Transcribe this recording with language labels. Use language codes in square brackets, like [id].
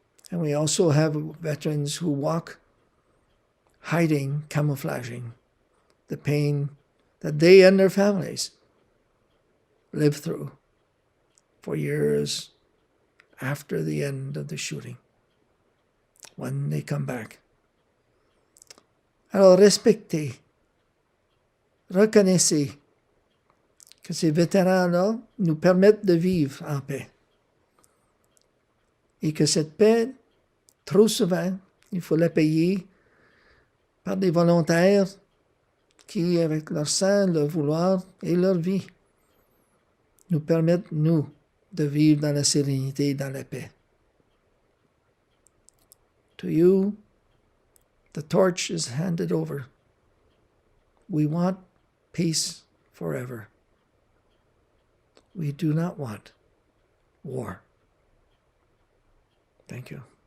[en] And we also have veterans who walk hiding, camouflaging the pain that they and their families live through for years after the end of the shooting, when they come back. [fr] Alors respectez, reconnaissez que ces vétérans-là nous permettent de vivre en paix. Et que cette paix, trop souvent, il faut la payer par des volontaires qui, avec leur sang, leur vouloir et leur vie, nous permettent, nous, de vivre dans la sérénité et dans la paix. [en] To you, the torch is handed over. We want peace forever. We do not want war. Thank you.